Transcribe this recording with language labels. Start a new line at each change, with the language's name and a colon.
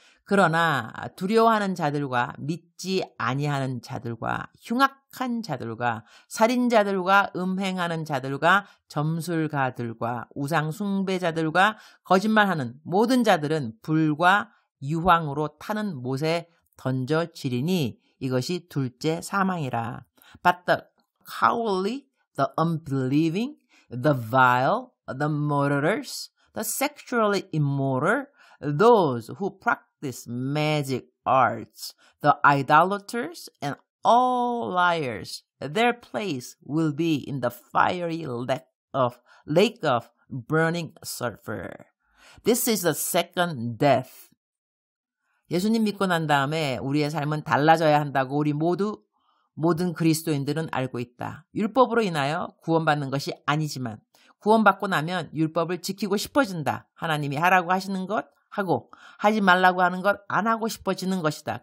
Korean: 그러나 두려워하는 자들과 믿지 아니하는 자들과 흉악한 자들과 살인자들과 음행하는 자들과 점술가들과 우상 숭배자들과 거짓말하는 모든 자들은 불과 유황으로 타는 못에 던져지리니 이것이 둘째 사망이라.
English: But the cowardly, the unbelieving, the vile, the murderers, the sexually immoral, those who practice magic arts, the idolaters, and all liars, their place will be in the fiery lake of burning sulfur. This is the second death.
Korean: 예수님 믿고 난 다음에 우리의 삶은 달라져야 한다고 우리 모든 그리스도인들은 알고 있다. 율법으로 인하여 구원받는 것이 아니지만 구원받고 나면 율법을 지키고 싶어진다. 하나님이 하라고 하시는 것 하고 하지 말라고 하는 것 안 하고 싶어지는 것이다.